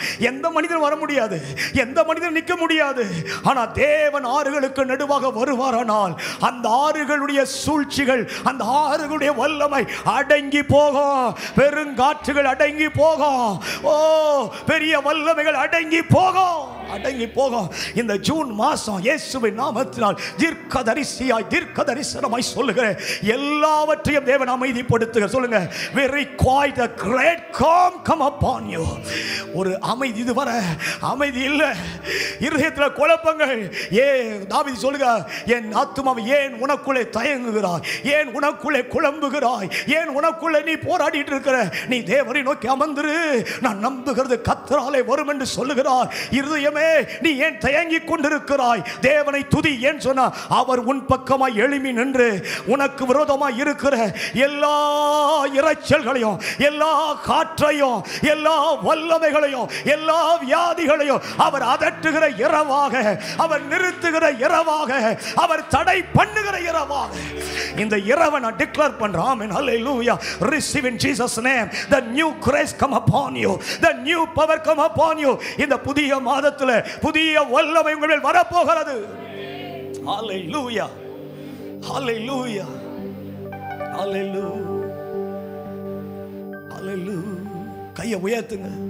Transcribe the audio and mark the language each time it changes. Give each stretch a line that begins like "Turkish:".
Tamil: எந்த மனிதன் வர முடியாது, எந்த மனிதன் நிற்க முடியாது. ஆனால் தேவன் ஆறுகளுக்கு நடுவாக வருவாரானால் அந்த ஆறுகளுடைய சூழ்ச்சிகள், அந்த ஆறுகளுடைய வல்லமை அடங்கி போகும். பெருங்காற்றுகள் அடங்கி போகும். ஓ, பெரிய வல்லமைகள் அடங்கி போகும், அடங்கி போகும். இந்த ஜூன் மாசம் இயேசுவின் நாமத்தினால் தீர்க்கதரிசியாய், தீர்க்க தரிசனமாய் சொல்லுகிறேன், எல்லாவற்றையும் தேவன் அமைதிப்படுத்துக. சொல்லுங்க,
English: very quiet, a great calm come upon you.
Tamil: ஒரு அமைதி, இதுவரை அமைதி இல்லை, இருதயத்தில் குழப்பங்கள். தாவீது சொல்லுங்க, என் ஆத்துமாவை ஏன் உனக்குள்ளே தயங்குகிறாய், ஏன் உனக்குள்ளே குழம்புகிறாய், ஏன் உனக்குள்ளே நீ போராடிட்டு இருக்கிற, நீ தேவனை நோக்கி அமர்ந்திரு, நான் நம்புகிறது கர்த்தராலே வரும் என்று சொல்லுகிறாய். இருதயமே, நீ ஏன் தயங்கிக் கொண்டிருக்கிறாய்? தேவனை துதி. ஏன் சொன்னா, அவர் உன் பக்கமாய் எழும்பி நின்று உனக்கு விரோதமாய் இருக்கிற எல்லா இரைச்சல்களையும், எல்லா காற்றையும், எல்லா வல்லமைகளையும், எல்லா வியாதிகளையும் அவர் அதட்டுகிற இரவாக, அவர் நிறுத்துகிற இரவாக, அவர் தடை பண்ணுகிற இரவாக இந்த இரவை நான் டிக்ளேர் பண்றேன். ஆமென், ஹல்லேலூயா.
English: Receive in Jesus name the new grace come upon you, the new power come upon you.
Tamil: இந்த புதிய மாதத்தில் புதிய வல்லமை உங்கள் மேல் வரப்போகிறது. ஹல்லேலூயா, ஹல்லேலூயா, ஹல்லேலூயா, ஹல்லேலூயா. கையை உயர்த்துங்க.